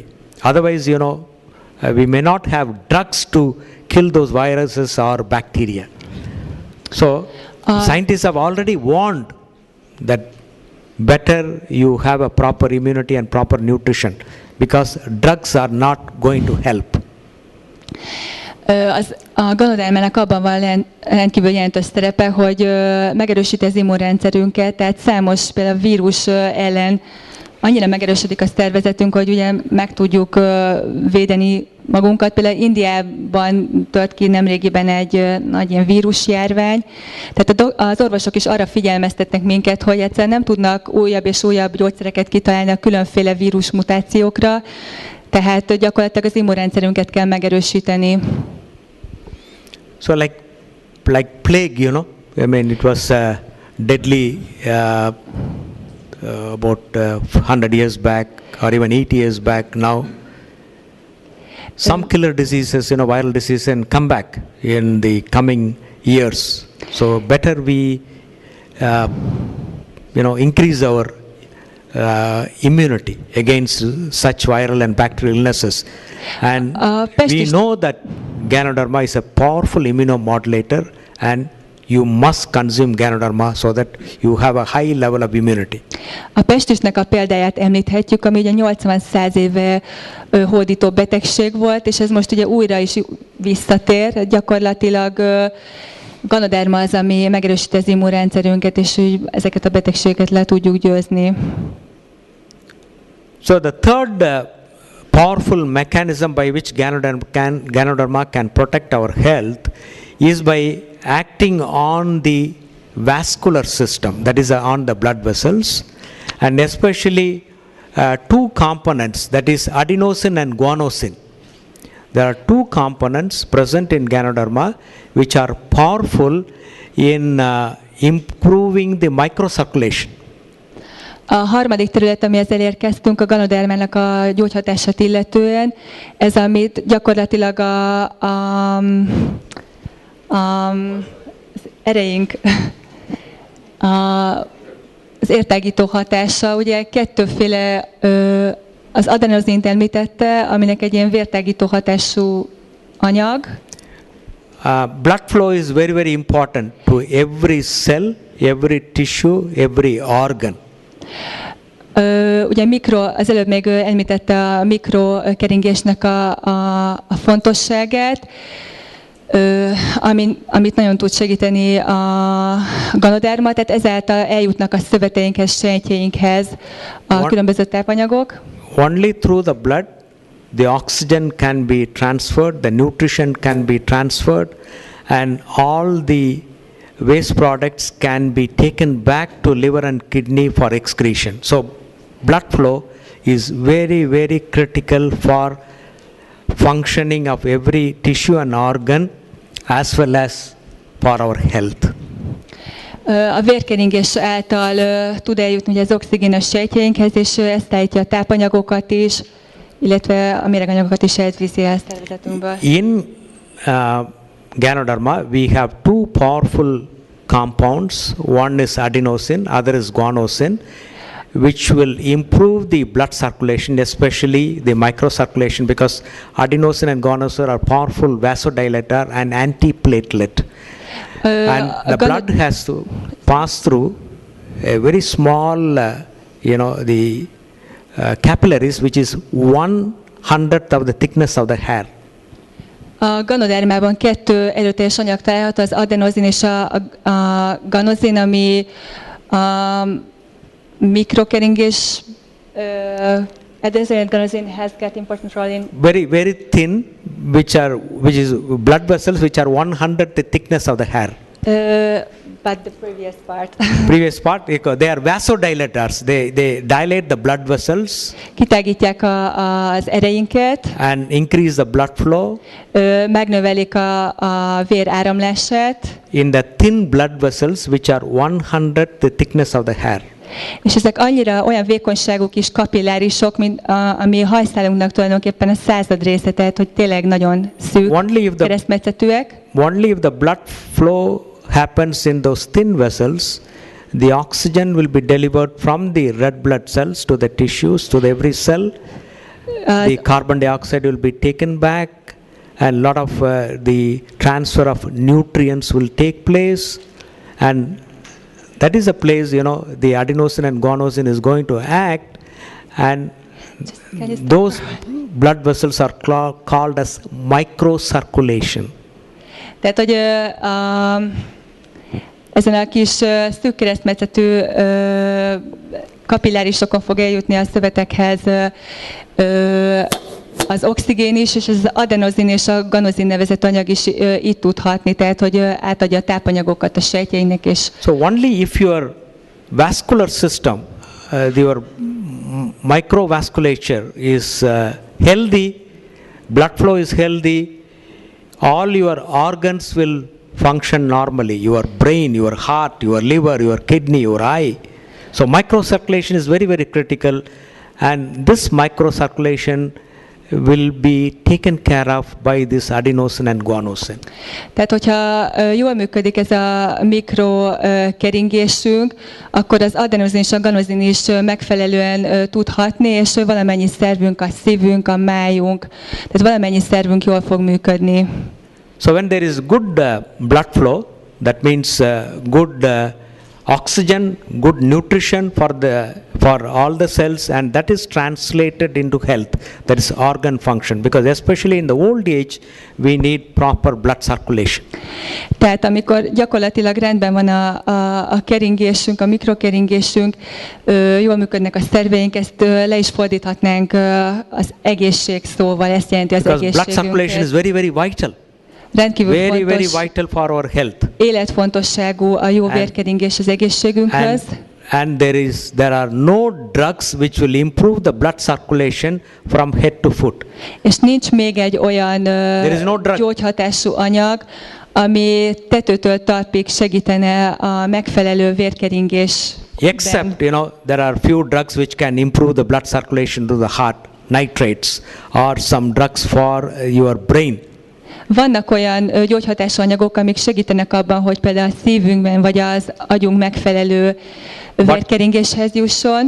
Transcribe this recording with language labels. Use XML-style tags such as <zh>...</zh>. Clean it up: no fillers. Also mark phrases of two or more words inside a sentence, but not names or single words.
<en>Otherwise, we may not have drugs to kill those viruses or bacteria. So scientists have already warned that better you have a proper immunity and proper nutrition, because drugs are not going to help.</en> <hu>A Ganodermának abban van rendkívül jelentős szerepe, hogy megerősíti az immunrendszerünket, tehát számos például vírus ellen annyira megerősödik a szervezetünk, hogy ugye meg tudjuk védeni magunkat. Például Indiában tört ki nemrégiben egy nagy ilyen vírusjárvány. Tehát az orvosok is arra figyelmeztetnek minket, hogy egyszerűen nem tudnak újabb és újabb gyógyszereket kitalálni a különféle vírusmutációkra, tehát gyakorlatilag az immunrendszerünket kell megerősíteni.</hu> <en>So like plague, I mean, it was deadly about 100 years back or even 80 years back. Now some killer diseases, viral diseases, can come back in the coming years. So better we increase our immunity against such viral and bacterial illnesses. And we know that Ganoderma is a powerful immunomodulator, and you must consume Ganoderma so that you have a high level of immunity.</en> <hu>A pestisnek a példáját említhetjük, ami ugye 80-100 éve hódító betegség volt, és ez most ugye újra is visszatér. Gyakorlatilag Ganoderma az, ami megerősíti az immunrendszerünket, és ezeket a betegségeket le tudjuk győzni.</hu> <en>So the third powerful mechanism by which Ganoderma can protect our health is by acting on the vascular system, that is on the blood vessels, and especially two components, that is adenosine and guanosine. There are two components present in Ganoderma which are powerful in improving the microcirculation.</en> <hu>A harmadik terület, amihez elérkeztünk, a Ganodermának a gyógyhatását illetően, ez amit gyakorlatilag az ereink, az értágító hatása, ugye kettőféle, az adenozint említette, aminek egy ilyen vértágító hatású anyag.</hu> <en>Blood flow is very, very important to every cell, every tissue, every organ.</en> <hu>Ugye az előbb még említette a mikrokeringésnek a fontosságát, amit nagyon tud segíteni a Ganoderma, tehát ezáltal eljutnak a szöveteinkhez, sejtjeinkhez a különböző tápanyagok.</hu> <en>Only through the blood the oxygen can be transferred, the nutrition can be transferred, and all the waste products can be taken back to liver and kidney for excretion. So blood flow is very, very critical for functioning of every tissue and organ as well as for our health.</en> <hu>A vérkeringés által tud eljutni ugye az oxigén a sejtjeinkhez, és ezt állítja a tápanyagokat is, illetve a méreganyagokat is elviszi a szervezetünkből.</hu> <en>In Ganoderma we have two powerful compounds. One is adenosine, other is guanosine, which will improve the blood circulation, especially the microcirculation, because adenosine and guanosine are powerful vasodilator and antiplatelet. And the blood has to pass through a very small, the capillaries, which is 1/100th of the thickness of the hair.</en> <hu>A Ganodermában kettő erőteljes anyag található, az adenozin és a ganozin, ami a mikrokeringés,</hu> <en>adenosine and ganozin has got important role in very, very thin, which is blood vessels which are 1/100th the thickness of the hair. But the previous part. Previous part, they are vasodilators. They dilate the blood vessels.</en> <hu>Kitágítják az ereinket.</hu> <en>And increase the blood flow.</en> <hu>Megnövelik a vér áramlását.</hu> <en>In the thin blood vessels, which are 1/100th the thickness of the hair.</en> <hu>És ezek annyira olyan vékonyságú kis kapillárisok, mint ami a hajszálunknak tulajdonképpen a 100. része, tehát hogy tényleg nagyon szűk, keresztmetszetűek.</hu> <en>Only if the blood flow happens in those thin vessels, the oxygen will be delivered from the red blood cells to the tissues, to every cell. The carbon dioxide will be taken back, and a lot of the transfer of nutrients will take place, and that is a place, the adenosine and guanosine is going to act, and those blood vessels are called as microcirculation.</en> <hu>Tehát, hogy ezen a kis szűk keresztmetszetű kapillárisokon fog eljutni a szövetekhez az oxigén is, és az adenozin és a ganozin nevezett anyag is itt tud hatni, tehát hogy átadja a tápanyagokat a sejtjeinek is.</hu> <en>So only if your vascular system, your microvasculature is healthy, blood flow is healthy, all your organs will function normally. Your brain, your heart, your liver, your kidney, your eye. So microcirculation is very, very critical, and this microcirculation will be taken care of by this adenosine and guanosine.</en> <hu>Tehát, hogyha jól működik ez a mikrokeringésünk, akkor az adenozin és a ganozin is megfelelően tud hatni, és valamennyi szervünk, a szívünk, a májunk, tehát valamennyi szervünk jól fog működni.</hu> <en>So when there is good blood flow, that means good oxygen, good nutrition for all the cells, and that is translated into health, that is organ function, because especially in the old age we need proper blood circulation.</en> <hu>Tehát amikor gyakorlatilag rendben van a keringésünk, a mikrokeringésünk, jól működnek a szerveink, ezt le is fordíthatnánk az egészség szóval, ezt jelenti az</hu> <en>because</en> <hu>egészségünket.</hu> <en>Blood circulation is very, very vital.</en> <hu>Rendkívül</hu> <en>very</en> <hu>fontos,</hu> <en>vital for our health.</en> <hu>életfontosságú a jó vérkeringés az egészségünkhöz.</hu> <en>And there are no drugs which will improve the blood circulation from head to foot.</en> <hu>És nincs még egy olyan</hu> <en>is no drug.</en> <hu>gyógyhatású anyag, ami tetőtől talpig segítene a megfelelő vérkeringésben.</hu> <en>Except, there are few drugs which can improve the blood circulation to the heart, nitrates, or some drugs for your brain.</en> <hu>Vannak olyan gyógyhatású anyagok, amik segítenek abban, hogy például a szívünkben vagy az agyunk megfelelő vérkeringéshez jusson.</hu>